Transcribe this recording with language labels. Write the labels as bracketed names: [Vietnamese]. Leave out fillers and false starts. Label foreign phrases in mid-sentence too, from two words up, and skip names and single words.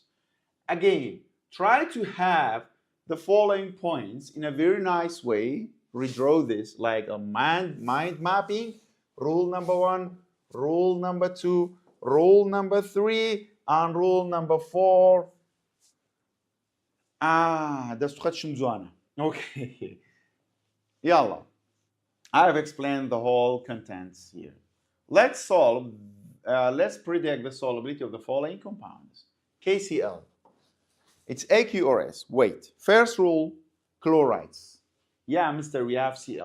[English] Again, try to have the following points in a very nice way. Redraw this like a mind mapping. Rule number 1, rule number 2, rule number 3, and rule number 4. [Central Kurdish] دەستخەت شم جوانە. [English] Okay. Yalla. I have explained the whole contents here. Let's predict the solubility of the following compounds. KCl. It's aqueous or S. Wait. First rule, chlorides. Yeah, mister, we have Cl.